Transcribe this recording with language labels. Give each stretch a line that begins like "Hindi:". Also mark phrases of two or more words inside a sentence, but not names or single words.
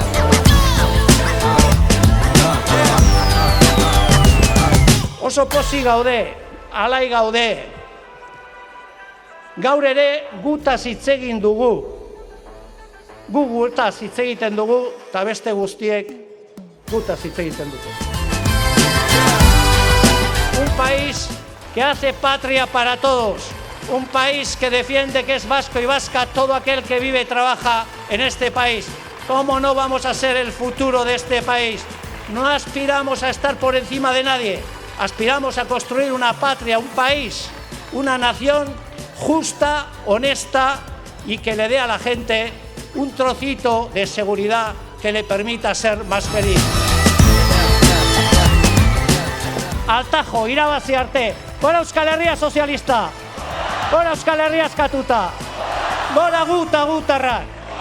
Basque: Oso pozik gaude, alai gaude. Gaur ere gutaz hitz egin dugu. Gu gutaz hitz egiten dugu, eta beste guztiek gutaz hitz egiten dugu.
Spanish: Un país que hace patria para todos, un país que defiende que es vasco y vasca todo aquel que vive y trabaja en este país. ¿Cómo no vamos a ser el futuro de este país? No aspiramos a estar por encima de nadie, aspiramos a construir una patria, un país, una nación justa, honesta y que le dé a la gente un trocito de seguridad que le permita ser más feliz.
Basque: Altajo, irabazi arte, gora Euskal Herria sozialista, gora Euskal Herria askatuta, gora gutarrak.